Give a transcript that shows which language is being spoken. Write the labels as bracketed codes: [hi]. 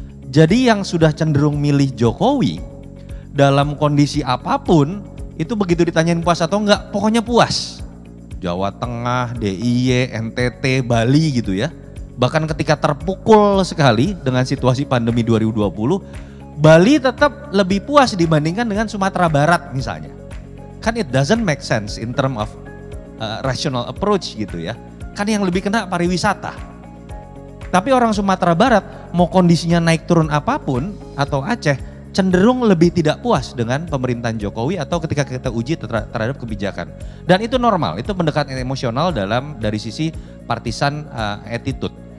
[id] Jadi yang sudah cenderung milih Jokowi dalam kondisi apapun itu begitu ditanyain puas atau enggak, pokoknya puas. Jawa Tengah, DIY, NTT, Bali gitu ya. Bahkan ketika terpukul sekali dengan situasi pandemi 2020, Bali tetap lebih puas dibandingkan dengan Sumatera Barat misalnya. [en] Kan it doesn't make sense in term of rational approach gitu ya. [id] Kan yang lebih kena pariwisata. Tapi orang Sumatera Barat mau kondisinya naik turun apapun atau Aceh, cenderung lebih tidak puas dengan pemerintahan Jokowi atau ketika kita uji terhadap kebijakan. Dan itu normal, itu pendekatan emosional dari sisi partisan attitude.